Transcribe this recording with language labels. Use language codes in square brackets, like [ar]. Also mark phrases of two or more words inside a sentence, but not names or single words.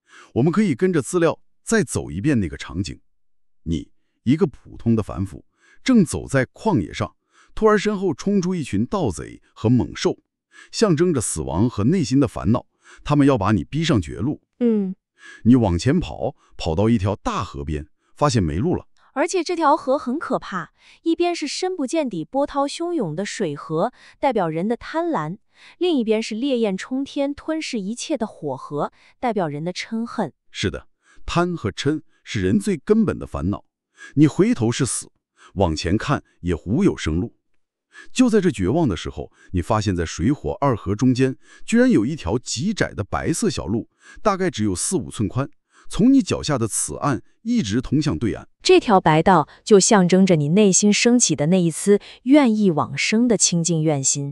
[zh] 我們可以跟着資料再走一遍那個場景：你一個普通的凡夫，正走在曠野上，突然身後衝出一群盜賊和猛獸，象徵着死亡和內心的煩惱，他們要把你逼上絕路。你往前跑，跑到一條大河邊，發現沒路了。而且這條河很可怕，一邊是深不見底、波濤洶湧的水河，代表人的貪婪；另一邊是烈焰衝天、吞噬一切的火河，代表人的嗔恨。是的，貪和嗔是人最根本的煩惱。你回頭是死，往前看也無有生路。就在這絕望的時候，你發現在水火2河中間，居然有一條極窄的白色小路，大概只有4-5寸寬，從你腳下的此岸一直通向對岸。這條白道就象徵着你內心升起的那一絲願意往生的清淨願心。